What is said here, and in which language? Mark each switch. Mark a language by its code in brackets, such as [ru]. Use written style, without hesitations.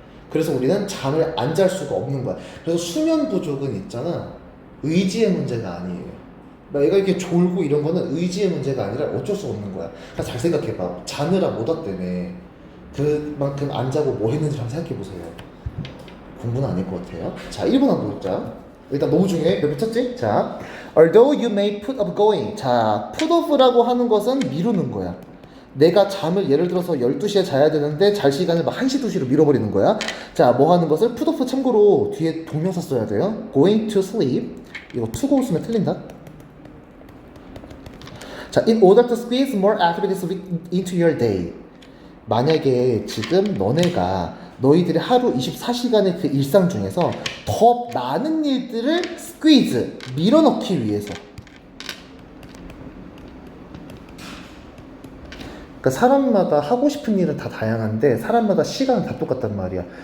[ko] 그래서 우리는 잠을 안 잘 수가 없는 거야. 그래서 수면 부족은 있잖아, 의지의 문제가 아니에요. 얘가 이렇게 졸고 이런 거는 의지의 문제가 아니라 어쩔 수 없는 거야. 그러니까 잘 생각해봐. 자느라 못하 때문에 그만큼 안 자고 뭐 했는지 한번 생각해보세요. 공부는 아닐 것 같아요. 자, 1번 한번 볼자. 일단 너무 중요해. 몇 쳤지? [en] 자, although you may put off going. [ko] 자, put off라고 하는 것은 미루는 거야. 내가 잠을 예를 들어서 12시에 자야 되는데 잘 시간을 막 1시, 2시로 밀어버리는 거야. 자, 뭐 하는 것을 put off 참고로 뒤에 동명사 써야 돼요. [en] going to sleep. [ko] 이거 to go 쓰면 틀린다. [en] 자, in order to squeeze more activities into your day. [ko] 만약에 지금 너희들의 하루 24시간의 그 일상 중에서 더 많은 일들을 squeeze, 밀어넣기 위해서. 그러니까 사람마다 하고 싶은 일은 다 다양한데 사람마다 시간은 다 똑같단 말이야.